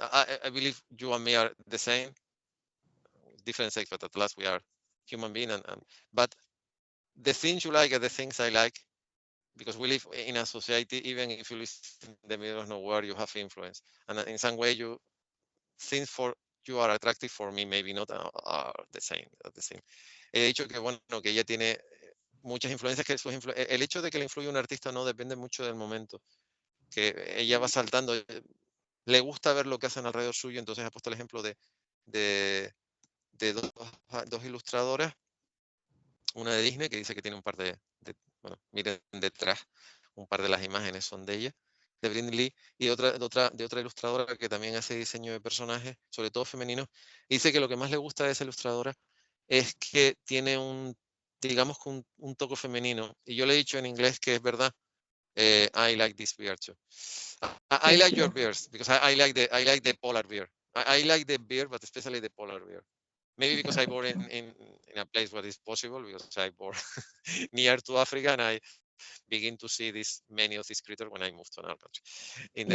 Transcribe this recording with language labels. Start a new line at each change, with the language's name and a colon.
English: I believe you and me are the same, different sex, but at last we are human being. But the things you like are the things I like, because we live in a society. Even if you live in the middle of nowhere, you have influence, and in some way, things for you are attractive for me, maybe not are the same.
Spanish: He dicho que bueno, que ella tiene muchas influencias, que el hecho de que le influye un artista no depende mucho del momento, que ella va saltando, le gusta ver lo que hacen alrededor suyo. Entonces ha puesto el ejemplo de dos ilustradoras, una de Disney que dice que tiene un par bueno, miren detrás, un par de las imágenes son de ella, de Britney Lee, y de otra ilustradora que también hace diseño de personajes, sobre todo femeninos. Dice que lo que más le gusta de esa ilustradora es que tiene digamos que un toque femenino. Y yo le he dicho en inglés que es verdad.
English: I like this beer too. I like your beers, because I like the polar beer. I like the beer, but especially the polar beer. Maybe because I born in a place where it's possible, because I born near to Africa, and I begin to see many of these creatures when I moved to another country in the